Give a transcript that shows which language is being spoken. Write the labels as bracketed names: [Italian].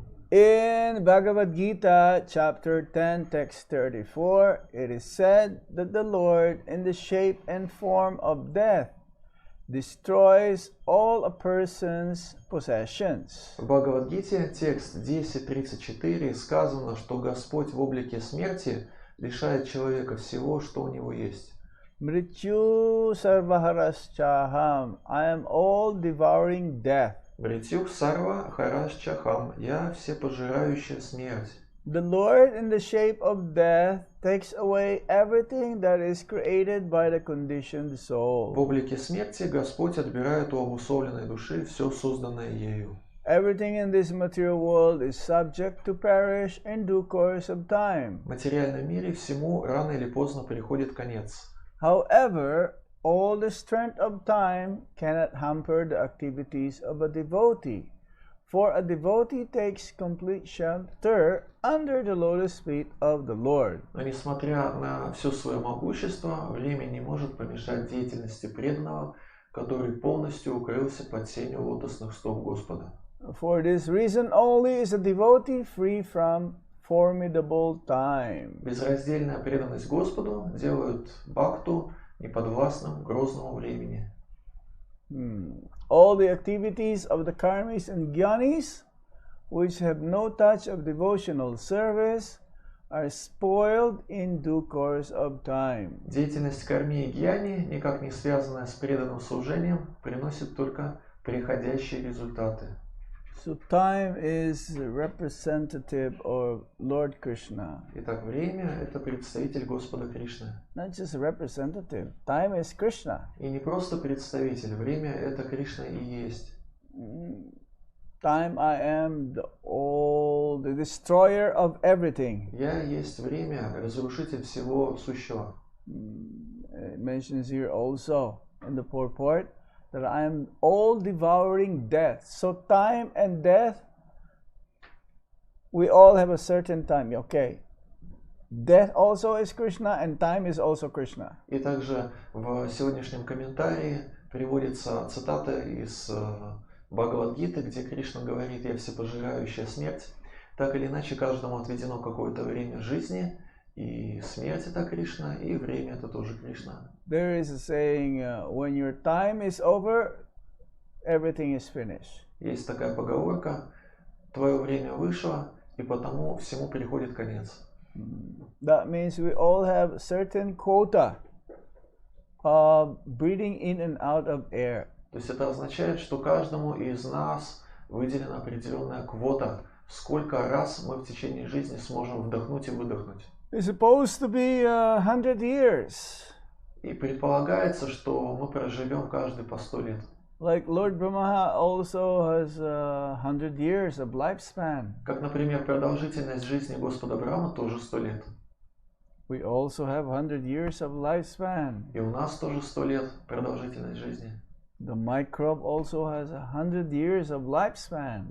[English] In Bhagavad Gita, chapter 10, text 34, it is said that the Lord, in the shape and form of death, destroys all a person's possessions. [Russian] В Бхагавад-гите, текст 10.34, сказано, что Господь в облике смерти лишает человека всего, что у него есть. [Sanskrit] Mrityu sarvaharashchaham, [English] I am all devouring death. [Sanskrit] Мритюх сарва харашчахам, [Russian] я всепожирающая смерть. [English] The Lord in the shape of death takes away everything that is created by the conditioned soul. [Russian] В облике смерти Господь отбирает у обусловленной души все созданное ею. [English] Everything in this material world is subject to perish in due course of time. [Russian] В материальном мире всему рано или поздно приходит конец. [English] However, all the strength of time cannot hamper the activities of a devotee, for a devotee takes complete shelter under the lotus feet of the Lord. [Russian] Но несмотря на все свое могущество, время не может помешать деятельности преданного, который полностью укрылся под сенью лотосных стоп Господа. [English] For this reason only is a devotee free from formidable time. [Russian] Безраздельная преданность Господу делает бхакту неподвластным грозному времени. [English] All the activities of the karmis and gyanis, which have no touch of devotional service, are spoiled in due course of time. [Russian] Деятельность карми и гьяни, никак не связанная с преданным служением, приносит только приходящие результаты. [English] So time is representative of Lord Krishna. [Russian] Итак, время – это представитель Господа Кришны. [English] Not just a representative. Time is Krishna. [Russian] И не просто представитель, время – это Кришна и есть. [English] Time I am the destroyer of everything. [Russian] Я есть время, разрушитель всего сущего. [English] It mentions here also in the purport that I am all devouring death. So time and death, we all have a certain time. Okay. Death also is Krishna and time is also Krishna. [Russian] И также в сегодняшнем комментарии приводится цитата из Бхагавад-гиты, где Кришна говорит: «Я всепожирающая смерть». Так или иначе, каждому отведено какое-то время жизни, и смерть – это Кришна, и время – это тоже Кришна. [English] There is a saying, when your time is over, everything is finished. [Russian] Есть такая поговорка: «Твое время вышло, и потому всему приходит конец». [English] That means we all have a certain quota of breathing in and out of air. [Russian] То есть это означает, что каждому из нас выделена определенная квота, сколько раз мы в течение жизни сможем вдохнуть и выдохнуть. [English] It's supposed to be 100 years. [Russian] И предполагается, что мы проживем каждый по 100 лет. [English] Like Lord Brahma also has 100 years of lifespan. [Russian] Как, например, продолжительность жизни Господа Брахмы тоже 100 лет. [English] We also have 100 years of lifespan. [Russian] И у нас тоже 100 лет продолжительность жизни. [English] The microbe also has 100 years of lifespan.